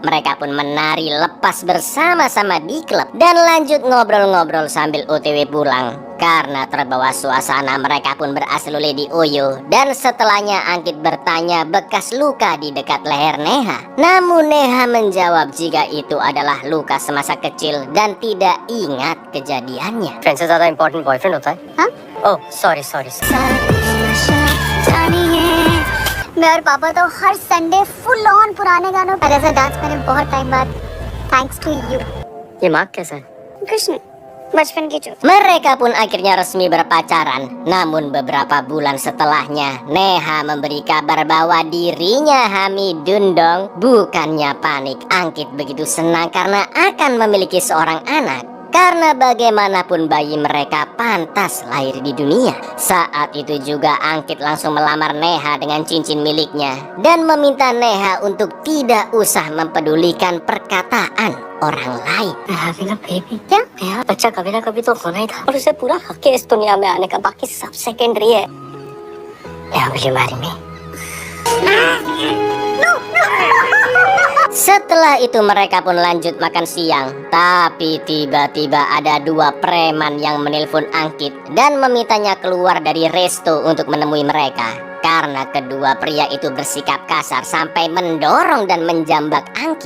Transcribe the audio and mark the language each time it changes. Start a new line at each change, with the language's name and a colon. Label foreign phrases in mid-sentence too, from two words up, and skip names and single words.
Indonesian: Mereka pun menari lepas bersama-sama di klub dan lanjut ngobrol-ngobrol sambil OTW pulang. Karena terbawa suasana, mereka pun beraslulle di Oyo. Dan setelahnya Angkit bertanya bekas luka di dekat leher Neha. Namun Neha menjawab jika itu adalah luka semasa kecil dan tidak ingat kejadiannya.
Hindi: फ्रेंड से ज्यादा
English: important boyfriend
Hindi: होता है? हाँ?
English: Oh sorry sorry.
Hindi: मैं और पापा तो हर
English: Sunday full on
Hindi: पुराने गानों पर ऐसा डांस मैंने बहुत टाइम बाद,
English: thanks to you.
Hindi: ये मार्क कैसा है? कृष्ण बचपन की जो
Indonesian: Mereka pun akhirnya resmi berpacaran. Namun beberapa bulan setelahnya, Neha memberi kabar bahwa dirinya hamidun dong. Bukannya panik, Angkit begitu senang karena akan memiliki seorang anak. Karena bagaimanapun bayi mereka pantas lahir di dunia. Saat itu juga Angkit langsung melamar Neha dengan cincin miliknya dan meminta Neha untuk tidak usah mempedulikan perkataan orang lain.
Hindi: बेबी क्या मेरा बच्चा कभी ना कभी तो होना ही था और उसे पूरा हक है इस दुनिया में आने का, बाकी सब सेकेंडरी है।
English: will you marry me?
Indonesian: Setelah itu mereka pun lanjut makan siang. Tapi tiba-tiba ada dua preman yang menelpon Angkit dan memintanya keluar dari resto untuk menemui mereka. Karena kedua pria itu bersikap kasar sampai mendorong dan menjambak Angkit.